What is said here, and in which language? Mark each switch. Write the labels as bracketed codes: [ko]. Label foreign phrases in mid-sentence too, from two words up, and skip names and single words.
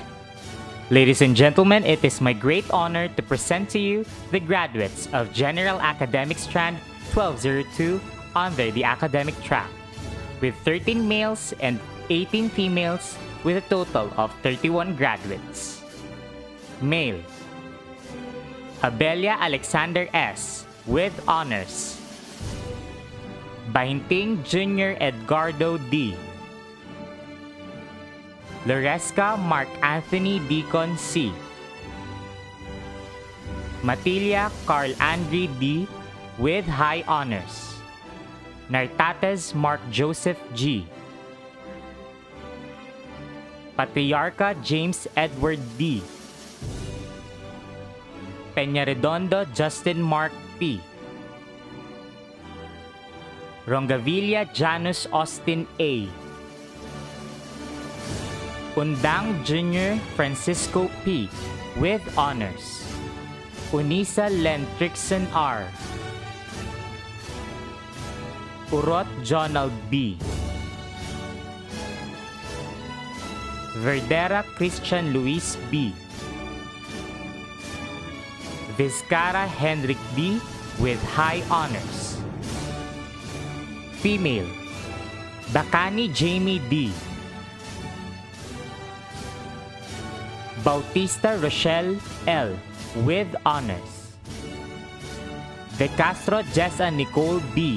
[en] Ladies and gentlemen, it is my great honor to present to you the graduates of General Academic Strand 1202 under the academic track, with 13 males and 18 females with a total of 31 graduates. Male: Abelia Alexander S. with honors. Bahinting Jr. Edgardo D. Loresca Mark Anthony Deacon C. Matilia Carl Andre D. with high honors. Nartates Mark Joseph G. Patriarca James Edward D. Peñaredondo Justin Mark P. Rongavilla Janus Austin A. Undang Jr. Francisco P. with honors. Unisa Len Trixon R. Urot Jonald B. Verdera Christian Luis B. Vizcara Henrik D. with high honors. Female: Bacani Jamie D. Bautista Rochelle L. with honors. De Castro Jessa Nicole B.